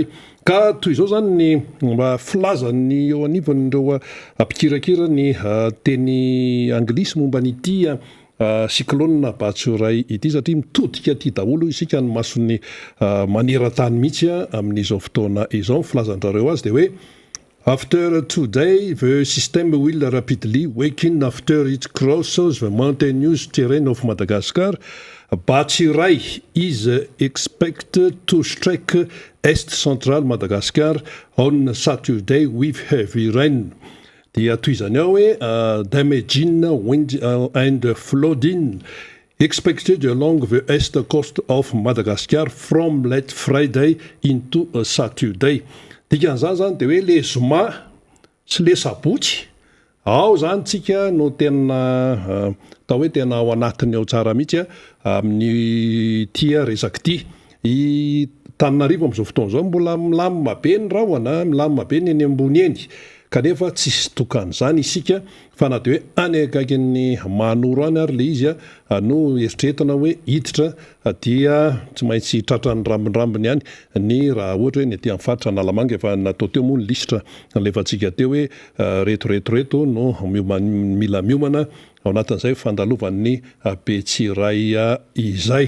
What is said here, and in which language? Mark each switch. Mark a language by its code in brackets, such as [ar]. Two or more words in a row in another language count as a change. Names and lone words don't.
[mg] Ka toy izao zany ny mba filazany eo anivon'ireo mpikirakira ny teny anglisy momba nyty cyclone Betsoray ity satria mitodika ty daholo isika ny masony maneran-tany mihitsy amin'izao fotoana izao. Filazandrareo azy dia hoe [en] after today, the system will rapidly weaken after it crosses the mountainous terrain of Madagascar. Betsoray is expected to strike East Central Madagascar on Saturday with heavy rain. [mg] Dia toy izany ao hoe [en] damaging wind and flooding expected along the east coast of Madagascar from late Friday into Saturday. [mg] Dikan'izany zany dia hoe le zoma sy le sabotsy ao zany tsika no tena atao hoe tena ao anatiny ao tsara mihitsy amin'ny tia resaky ty. I Tananarivo amin'izao fotoana izao mbola milamina be ny rahona, milamina be ny eny ambony eny, kanefa tsisy tokan'izany isika fa na dia hoe any akaikin'ny manoro any ary le izy no eritreretana hoe hiditra dia tsy maintsy tratran'ny rambondrambony ihany ny raha ohatra hoe ny aty amin'ny faritra Analamanga efa natao teo moa ny lisitra alefantsika teo hoe reto no mila miomana ao anatin'izay fandalovan'ny Betsoray izay.